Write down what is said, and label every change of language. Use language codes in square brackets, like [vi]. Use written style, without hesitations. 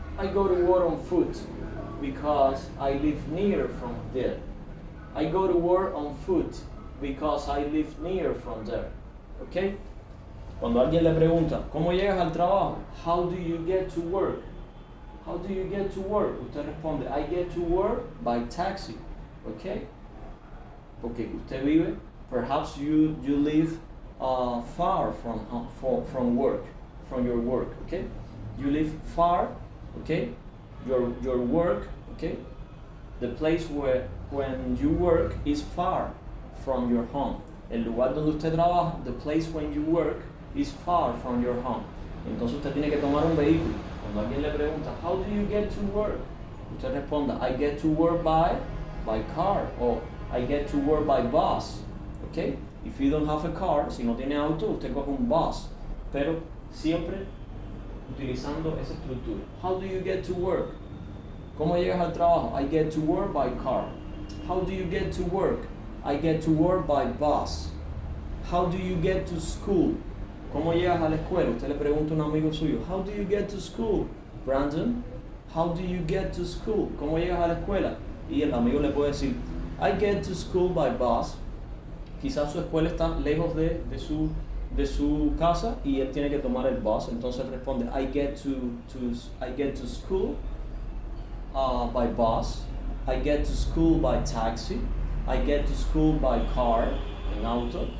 [en] I go to work on foot because I live near from there. I go to work on foot because I live near from there. ¿Ok? [es] Cuando alguien le pregunta, ¿cómo llegas al trabajo? [en] How do you get to work? How do you get to work? [es] Usted responde, [en] I get to work by taxi. ¿Ok? [es] Porque usted vive, [en] perhaps you live far from work, from your work. ¿Ok? You live far, okay? Your work, okay? The place when you work is far from your home. [es] El lugar donde usted trabaja, [en] the place when you work is far from your home. [es] Entonces usted tiene que tomar un vehículo. Cuando alguien le pregunta, [en] how do you get to work? [es] Usted responda, [en] I get to work by car, or I get to work by bus. Okay? If you don't have a car, [es] si no tiene auto, usted coge un bus. Pero siempre utilizando esa estructura. [en] How do you get to work? [es] ¿Cómo llegas al trabajo? [en] I get to work by car. How do you get to work? I get to work by bus. How do you get to school? [es] ¿Cómo llegas a la escuela? Usted le pregunta a un amigo suyo, [en] how do you get to school? Brandon, how do you get to school? [es] ¿Cómo llegas a la escuela? Y el amigo le puede decir, [en] I get to school by bus. [es] Quizás su escuela está lejos de su casa y él tiene que tomar el bus. Entonces responde, [en] I get to school by bus. I get to school by taxi. I get to school by car, [es] en auto.